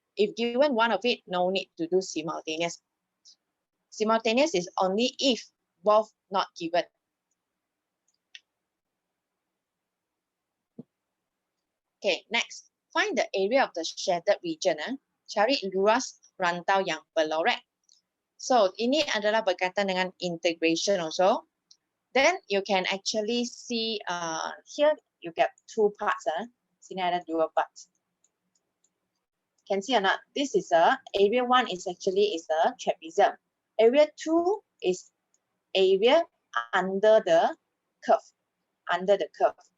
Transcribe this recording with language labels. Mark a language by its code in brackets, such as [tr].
[en] If given one of it, no need to do simultaneous. Simultaneous is only if both not given. Okay, next. Find the area of the shaded region. [ms] Cari luas rantau yang berlorek. So, ini adalah berkaitan dengan integration also. [en] Then you can actually see here you get two parts. [ms] Sini ada dua [en] parts. Can see or not? This is area 1 is actually a trapezium. Area 2 is area under the curve. Under the curve.